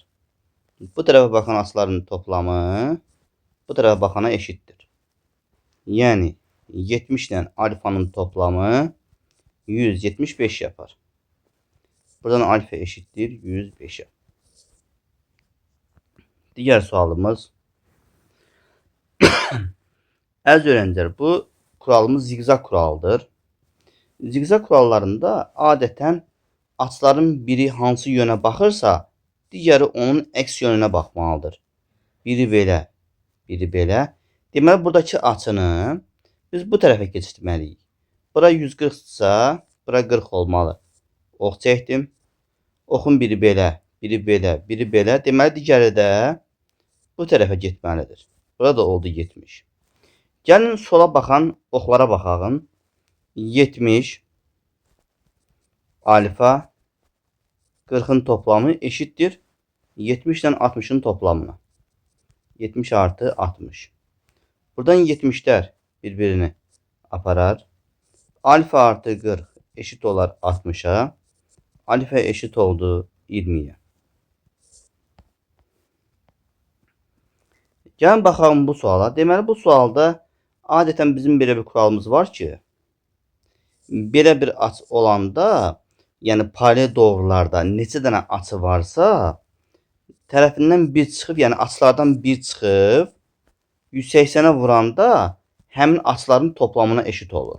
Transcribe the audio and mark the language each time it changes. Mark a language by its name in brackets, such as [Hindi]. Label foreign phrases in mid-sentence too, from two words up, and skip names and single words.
[Turkish] Bu tarafa bakan açıların toplamı bu tarafa bakana eşittir. Yani 70 ile alfanın toplamı 175 yapar. Buradan alfa eşittir 105'e. [Azerbaijani] Diğer sualımız. [Turkish] Əziz öğrenciler, bu kuralımız zigzag kuralıdır. [Azerbaijani] Zigzag kurallarında adeten açıların biri hansı yöne baxırsa, digəri onun əks yönünə baxmalıdır. Biri belə, biri belə. Deməli buradakı açını biz bu tərəfə keçirtməliyik. [Turkish] Bura 140 ise bura 40 olmalı. [Azerbaijani] Ox çəkdim. Oxun biri belə, biri belə, biri belə. Deməli digəri də bu tərəfə getməlidir. Burada oldu 70. Gəlin sola baxan oxlara baxağın. [Turkish] 70 alfa 40'ın toplamı eşittir 70 ile 60'ın toplamına. 70 artı 60. [Azerbaijani] Buradan 70'ler birbirini aparar. Alfa artı 40 eşit olar 60'a. Alfa eşit oldu 20'ye. Gəlin baxalım bu suala. Deməli bu sualda adeten bizim belə bir kuralımız var ki, belə bir açı olanda, yani paralel doğrularda neçə dənə açı varsa, tərəfindən bir çıxıb, yəni açılardan bir çıxıb 180'e vuranda həmin açıların toplamına eşit olur.